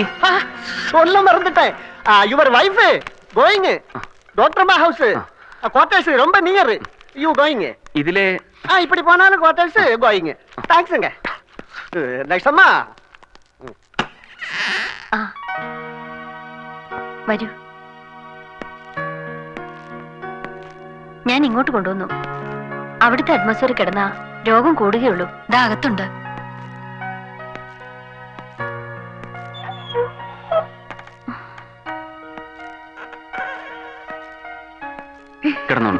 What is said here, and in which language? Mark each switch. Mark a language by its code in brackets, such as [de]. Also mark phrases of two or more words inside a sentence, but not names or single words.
[ta] சொல்ல மறந்துட்டேன். [en] Your wife going doctor ma house quarters ரொம்ப near. You going. [ml] ഇതിലെ [ta] இப்படி போனாலும் [en] quarters going. [ta] தேங்க்ஸ்ங்க. நெக்ஸ்ட் அம்மா. [ml] ആ, വരൂ. ഞാൻ ഇങ്ങോട്ട് കൊണ്ടുവന്നു. അവിടുത്തെ അറ്റ്മോസ്ഫിയർ കിടന്ന രോഗം കൂടുകയുള്ളൂ. ദാ അകത്തുണ്ട്. കിടന്നോളൂ.